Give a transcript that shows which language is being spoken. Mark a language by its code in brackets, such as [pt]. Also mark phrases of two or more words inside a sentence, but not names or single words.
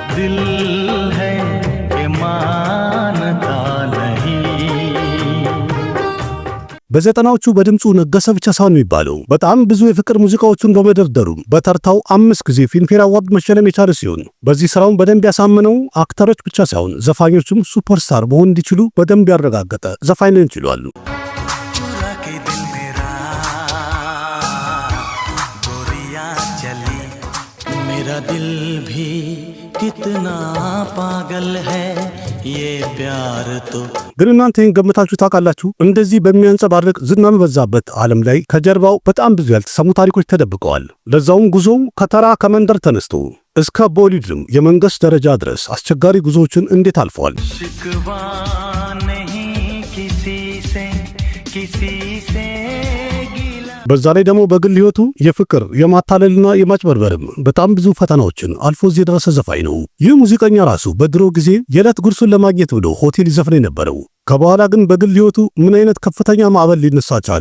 [am] በዘጠናዎቹ በድምጹ ነገሰ ብቻ ሳይሆን የሚባለው በጣም ብዙ የፍቅር ሙዚቃዎችን በመደርደሩ በተርታው 5 ጊዜ ፊልምፌር አዋርድ መሸለም የቻለ ሲሆን በዚህ ስራውን በደንብ ያሳመነው አክተሮች ብቻ ሳይሆን ዘፋኞችም ሱፐርስታር መሆን እንዲችሉ በደንብ ያረጋገጠ ዘፋኝ ነን ይችላሉ። [hi] मेरा दिल भी कितना पागल है ये प्यार तो [am] ግን እናንተ ገምታችሁ ታውቃላችሁ? እንደዚህ በሚያንጸባርቅ ዝና በበዛበት ዓለም ላይ ከጀርባው በጣም ብዙ ያልተሰሙ ታሪኮች ተደብቀዋል። ለዛውም ጉዞው ከመንደር ተነስቶ እስከ ቦሊውድም የመንግስት ደረጃ ድረስ አስቸጋሪ ጉዞዎችን እንዴት አልፈዋል። [hi] शिकवा नहीं किसी से [am] በዛ ላይ ደግሞ በግል ህይወቱ የፍቅር የማታለልና የማጭበርበርም በጣም ብዙ ፈተናዎችን አልፎ እዚህ የደረሰ ዘፋኝ ነው። ይህ ሙዚቀኛ ራሱ በድሮ ጊዜ የዕለት ጉርሱን ለማግኘት ብሎ ሆቴል ይዘፍን የነበረው ከበኋላ ግን በግል ህይወቱ ምን አይነት ከፍተኛ ማዕበል ሊነሳ ቻለ?